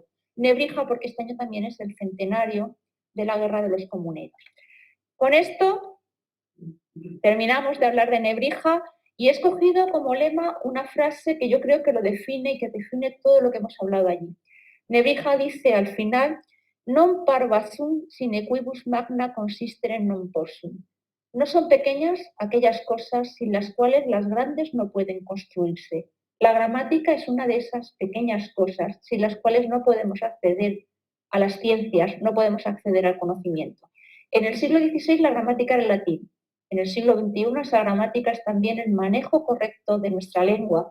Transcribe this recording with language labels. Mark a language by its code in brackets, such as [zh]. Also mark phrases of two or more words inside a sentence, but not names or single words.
[es] Nebrija, porque este año también es el centenario de la Guerra de los Comuneros. Con esto terminamos de hablar de Nebrija y he escogido como lema una frase que yo creo que lo define y que define todo lo que hemos hablado allí. Nebrija dice al final: [la] non parvasum sine quibus magna consistere non possum. [es] No son pequeñas aquellas cosas sin las cuales las grandes no pueden construirse. La gramática es una de esas pequeñas cosas sin las cuales no podemos acceder a las ciencias, no podemos acceder al conocimiento. En el siglo XVI la gramática era el latín. En el siglo XXI esa gramática es también el manejo correcto de nuestra lengua.